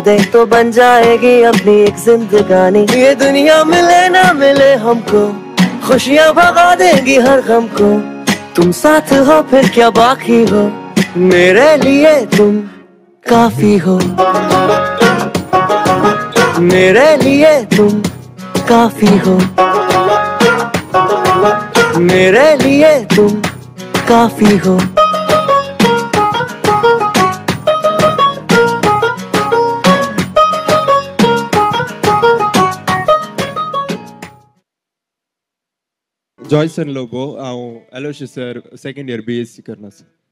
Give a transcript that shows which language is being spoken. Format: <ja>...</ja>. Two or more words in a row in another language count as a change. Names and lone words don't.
<hi>दे तो बन जाएगी अपनी एक जिंदगानी ये दुनिया मिले ना मिले हमको खुशियाँ भगा देगी हर गम को तुम साथ हो फिर क्या बाकी हो मेरे लिए तुम काफी हो मेरे लिए तुम काफी हो मेरे लिए तुम काफी हो</hi> <kok>जॉयसन लोबो हांव एलोशियस सर</kok> <en>second year BSc</en> <kok>करना सर</kok>